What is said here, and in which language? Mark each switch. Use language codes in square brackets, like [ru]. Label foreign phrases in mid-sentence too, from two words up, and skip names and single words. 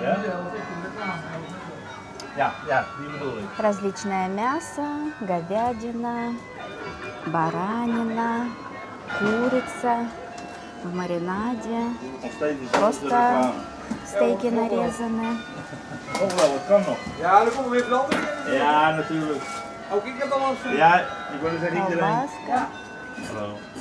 [ru] Различное мясо, говядина, баранина, курица в маринаде. Просто стейки нарезаны. [nl] Ja, natuurlijk. Ook ik heb al een soep. Ja, ik wilde zeggen iedereen. [ru] Колбаска. [nl] Hallo.